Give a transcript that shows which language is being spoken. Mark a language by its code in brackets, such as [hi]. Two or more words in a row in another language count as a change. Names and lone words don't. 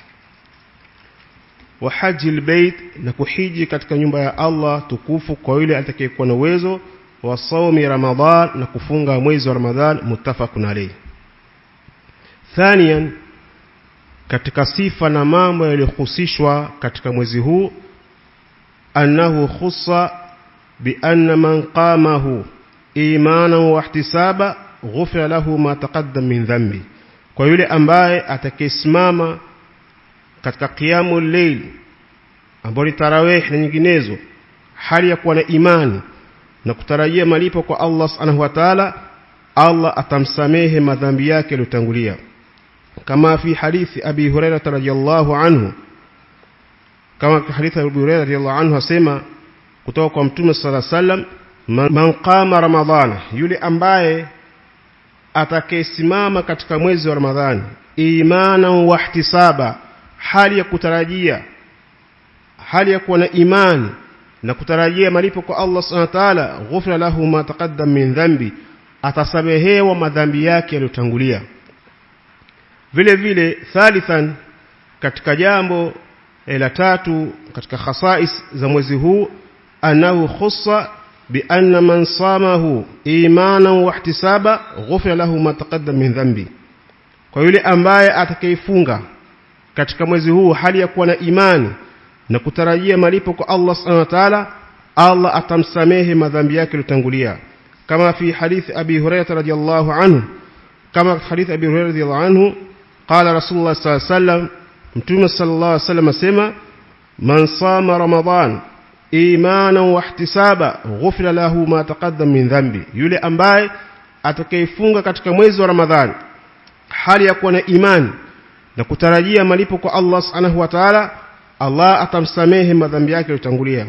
[ar] وحج البيت [sw] na kuhiji katika nyumba ya Allah tukufu kwa yule atakayekuwa na uwezo, [ar] وصوم رمضان [sw] na kufunga mwezi wa Ramadhan. [ar] متفق عليه. [sw] Thaniyan, katika sifa na mambo yaliyohusishwa katika mwezi huu, [ar] أنه خص بأن من قامه إيمانا واحتسابا غفر له ما تقدم من ذنبه, [sw] kwa yule ambaye atakayesimama katika [ar] قيام الليل [sw] ambapo ni tarawih na nyinginezo, hali ya kuwa na imani na kutarajia malipo kwa Allah [ar] سبحانه وتعالى, [sw] Allah atamsamehe madhambi yake yaliyotangulia, kama [ar] في حديث أبي هريرة رضي الله عنه, [sw] kama hadithi Abi Hurairah [ar] رضي الله عنه [sw] asema kutoka kwa Mtume [ar] صلى الله عليه وسلم, من قام رمضان, [sw] yule ambaye atakayesimama katika mwezi wa Ramadhani [ar] إيمانا واحتسابا, [sw] hali ya kutarajia, hali ya kuwa na imani na kutarajia malipo kwa Allah [ar] سبحانه وتعالى, غفر له ما تقدم من ذنبه, [sw] atasamehewa madhambi yake yaliyotangulia. Vile vile thalithan, katika jambo la tatu katika khasais za mwezi huu, [ar] أنه خص بأن من صامه إيمانا واحتسابا غفر له ما تقدم من ذنبه, [sw] kwa yule ambaye atakayefunga katika mwezi huu hali ya kuwa na imani na kutarajia malipo kwa Allah [ar] سبحانه وتعالى, [sw] Allah atamsamehe madhambi yake yaliyotangulia, kama [ar] في حديث أبي هريرة رضي الله عنه, [sw] kama hadithi Abi Hurairah [ar] رضي الله عنه قال رسول الله صلى الله عليه وسلم, [sw] Mtume [ar] صلى الله عليه وسلم [sw] asema, [ar] من صام رمضان إيمانا واحتسابا غفر له ما تقدم من ذنبه, [sw] yule ambaye atakayefunga katika mwezi wa Ramadhani hali ya kuwa na imani na kutarajia malipo kwa Allah [ar] سبحانه وتعالى, [sw] Allah atamsamehe madhambi yake yaliyotangulia.